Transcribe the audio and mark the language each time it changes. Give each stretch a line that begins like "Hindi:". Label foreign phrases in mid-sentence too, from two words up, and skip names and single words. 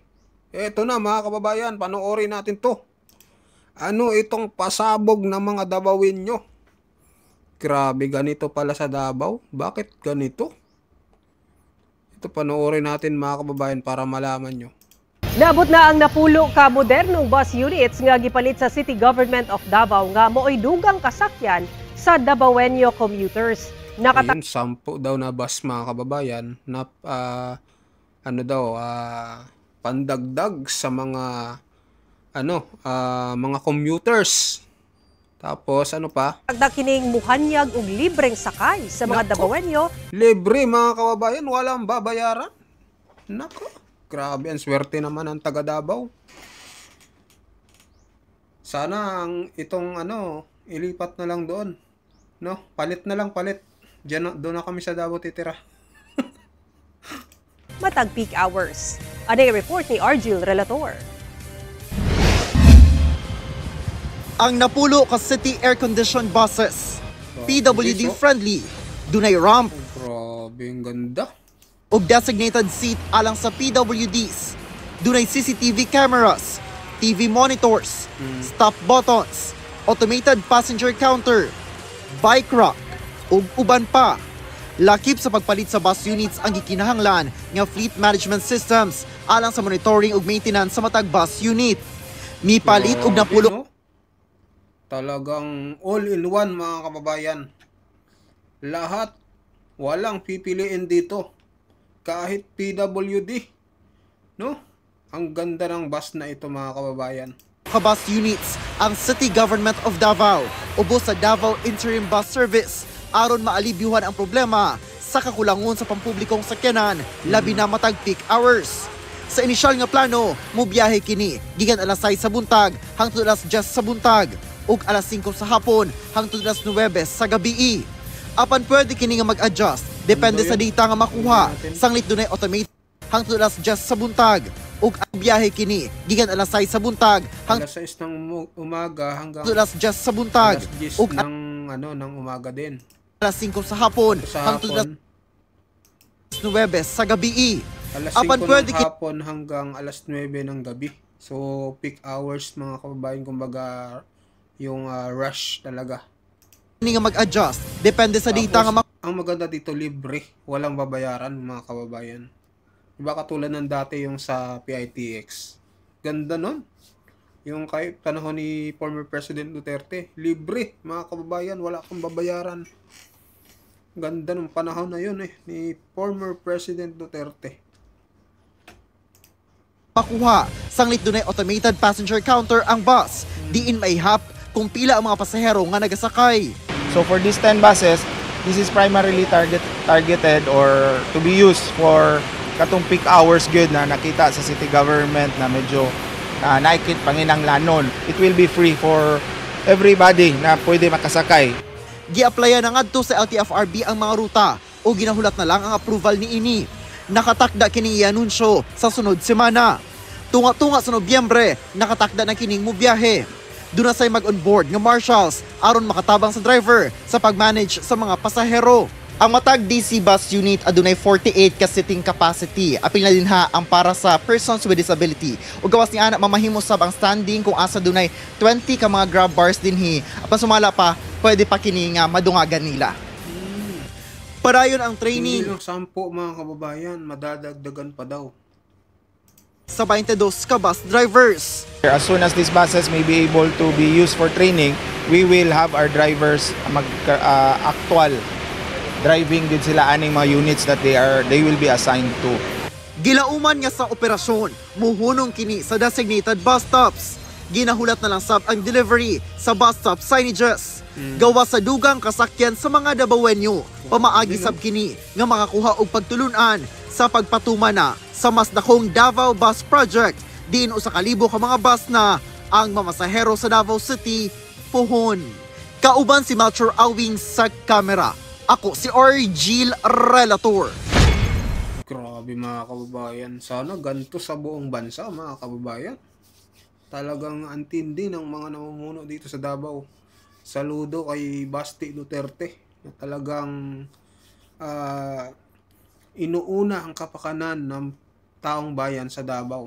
Filipino: Eto na mga kababayan, panoorin natin to. Ano itong pasabog ng mga Dabawin nyo? Grabe, ganito pala sa Davao. Bakit ganito? Ito panoorin natin mga kababayan para malaman nyo.
Cebuano: Naabot na ang napulo ka modernong bus units nga gipalit sa City Government of Davao nga mo'y dugang kasakyan sa Davaoenyo commuters.
Filipino: Ayun, 10 daw na bus mga kababayan na pandagdag sa mga mga commuters. Tapos ano pa?
Cebuano: Dagdag kining muhanyag og libreng sakay sa mga Davaoenyo.
Filipino: Libre mga kababayan, walang babayaran. Nako, grabe, ang swerte naman ng taga Davao. Sana itong ilipat na lang doon. No, palit na lang, palit. Doon na kami sa Davao titira.
English: Matag peak hours.
Cebuano: Aday report ni Argil Relator. Ang napulo ka
English: city air-conditioned buses, PWD friendly,
Cebuano: dunay ramp,
Filipino: grabe, ang ganda.
Cebuano: ug
English: designated seat
Cebuano: alang sa PWDs.
English: Dunay CCTV cameras, TV monitors, stop buttons, automated passenger counter, bike rack,
Cebuano: ug uban pa. Lakip sa pagpalit sa bus units ang gikinahanglan nga
English: fleet management systems
Cebuano: alang sa monitoring ug maintenance sa matag bus unit. Mipalit ug napulo
Filipino: no? Talagang all-in-one mga kababayan. Lahat, walang pipiliin dito. Kahit PWD. No? Ang ganda ng bus na ito mga kababayan.
Cebuano: Bus units ang City Government of Davao ubos sa Davao Interim Bus Service aron maalibyuhan ang problema sa kakulangon sa pampublikong sakyanan labi na matag
English: peak hours.
Cebuano: Sa inisyal nga plano, mubiyahe kini gikan alas 6 sa buntag hangtod alas 10 sa buntag ug alas 5 sa hapon hangtod alas 9 sa gabii. Apan pwede kini nga mag-adjust depende sa data nga makuha. Sanglit dunay automated hangtod alas 10 sa buntag ug ang biyahe kini gikan alas 6 sa buntag
Filipino: Alas 6 ng umaga hanggang
Cebuano: alas 10 sa buntag alas 10 ug
Filipino: ng umaga din.
Cebuano: alas 5 sa hapon Sa hangtod hapon, alas 9 sa gabii. alas 5 Apan pwede
Filipino: ng hapon hanggang alas 9 ng gabi. So
English: peak hours
Filipino: mga kababayan, kumbaga yung rush talaga.
Cebuano: kini nga mag-adjust depende sa data nga
Filipino: Ang maganda dito, libre, walang babayaran mga kababayan. Iba katulad ng dati yung sa PITX. Ganda nun. Yung kay panahon ni former President Duterte, libre mga kababayan, wala kang babayaran. Ganda nung panahon na yun ni former President Duterte.
Cebuano: makuha. Sanglit dunay
English: automated passenger counter
Cebuano: ang bus. Diin maihap kung pila ang mga pasahero nga nagasakay.
English: So for these 10 buses, this is primarily targeted or to be used for
Cebuano: katong peak hours good na nakita sa city government na medyo naikit panginanglanon.
English: It will be free for everybody
Filipino: na pwede makasakay.
Cebuano: Gi-applyan na ngadto sa LTFRB ang mga ruta o ginahulat na lang ang approval ni ini. Nakatakda kining i-anunsyo sa sunod semana. Tunga-tunga sa Nobyembre, nakatakda na kining mubiyahe. Doon na say mag-onboard nga marshals aron makatabang sa driver sa pag-manage sa mga pasahero. Ang matag DC bus unit adunay 48 ka seating capacity. Apil na din ha ang para sa
English: persons with disability.
Cebuano: Ug gawas ni ana mamahimo sab ang standing kung asa dunay 20 ka mga
English: grab bars
Cebuano: dinhi. Apan sumala pa, pwede pa kini nga madungagan nila. Padayon ang training.
Filipino: Hindi lang 10 mga kababayan, madadagdagan pa daw.
Cebuano: Sa 22 ka bus drivers.
English: As soon as these buses may be able to be used for training, we will have our drivers actual driving
Cebuano: din sila aning mga
English: units that they will be assigned to.
Cebuano: Gilauman nga sa operasyon, muhunong kini sa
English: designated bus stops.
Cebuano: Ginahulat na lang sab ang delivery sa
English: bus stop signages.
Cebuano: Gawa sa dugang kasakyan sa mga Dabawenyo, pamaagi sab kini nga makakuha og pagtulunan sa pagpatuma na sa mas dakong Davao Bus Project. Diin usa ka libo ka mga bus na ang mamasahero sa Davao City puhon. Kauban si Melchor Awing sa kamera. Ako si Argil Relator.
Filipino: Grabe mga kababayan. Sana ganito sa buong bansa mga kababayan. Talagang antindi ng mga namumuno dito sa Davao. Saludo kay Basti Duterte na talagang inuuna ang kapakanan ng taong bayan sa Davao.